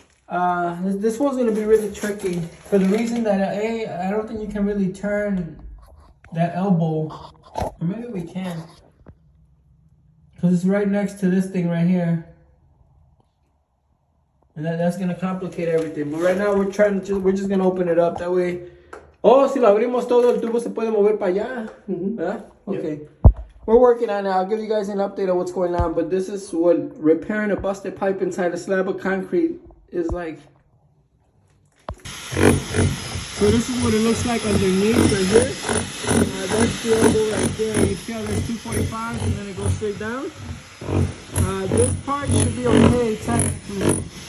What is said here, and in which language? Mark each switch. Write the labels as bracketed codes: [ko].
[en] This one's gonna be really tricky for the reason that I don't think you can really turn that elbow. Or maybe we can. Because it's right next to this thing right here. And that's gonna complicate everything. But right now we're just gonna open it up that way. [es] Oh, si lo abrimos todo el tubo se puede mover para allá. ¿Verdad? [en] Okay. Yep. We're working on it. I'll give you guys an update of what's going on. But this is what repairing a busted pipe inside a slab of concrete is like. So this is what it looks like underneath right here. That's the elbow right there. You see how there's 245 and then it goes straight down. This part should be okay technically.